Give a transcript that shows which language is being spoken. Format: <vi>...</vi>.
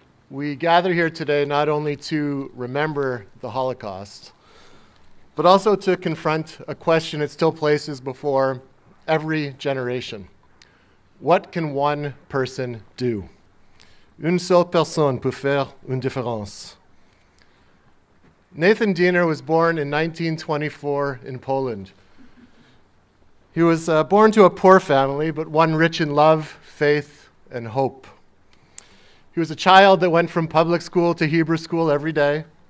<en>We gather here today not only to remember the Holocaust, but also to confront a question it still places before every generation. What can one person do?</en> <fr>Une seule personne peut faire une différence.</fr> <en>Nathan Diener was born in 1924 in Poland. He was born to a poor family, but one rich in love, faith, and hope. He was a child that went from public school to Hebrew school every day.</en>